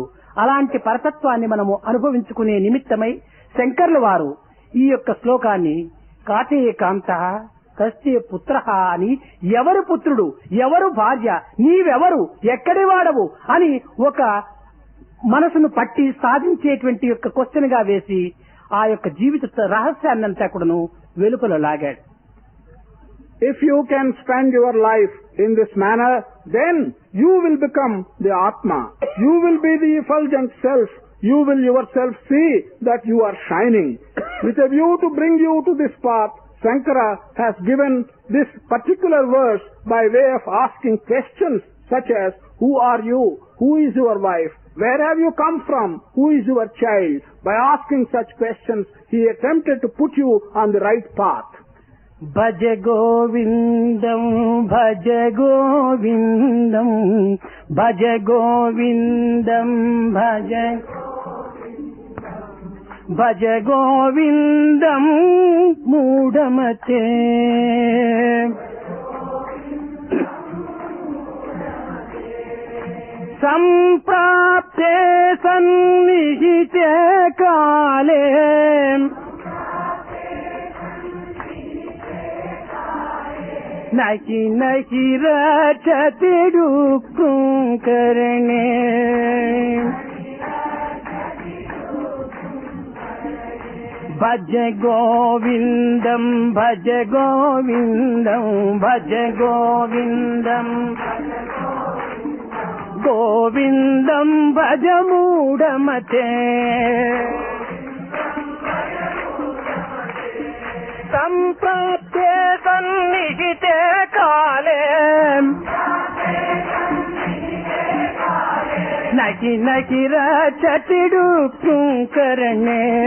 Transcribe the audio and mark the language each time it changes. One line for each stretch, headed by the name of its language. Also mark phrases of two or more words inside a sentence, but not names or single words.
Telugu: అలాంటి పరతత్వాన్ని మనము అనుభవించుకునే నిమిత్తమై శంకర్ల వారు ఈ యొక్క శ్లోకాన్ని
Sanskrit: కాతే కాంత కస్తే పుత్ర
Telugu: అని, ఎవరు పుత్రుడు, ఎవరు భార్య, నీవెవరు, ఎక్కడి వాడవు అని ఒక మనసును పట్టి సాధించేటువంటి యొక్క క్వశ్చన్ గా వేసి ఆ యొక్క జీవిత రహస్యాన్నంతా కూడాను వెలుపల లాగాడు.
English: If you can spend your life in this manner, then you will become the Atma. You will be the effulgent self. You will yourself see that you are shining. With a view to bring you to this path, Shankara has given this particular verse by way of asking questions such as, who are you? Who is your wife? Where have you come from? Who is your child? By asking such questions, he attempted to put you on the right path.
Sanskrit: భజ గోవిందం భజ గోవిందం భజ గోవిందం భజ భజ గోవిందం మూఢమతే సంప్రాప్తే సన్నిహితే కాలే నహి నహి రచతి దుఃఖం కరణే భజ గోవిందం భజ గోవిందం భజ గోవిందం గోవిందం భజ మూఢమతే సంప్రాప్తే సన్నిహితే కాలే నహి నహి రచతి దుఃఖం కరణే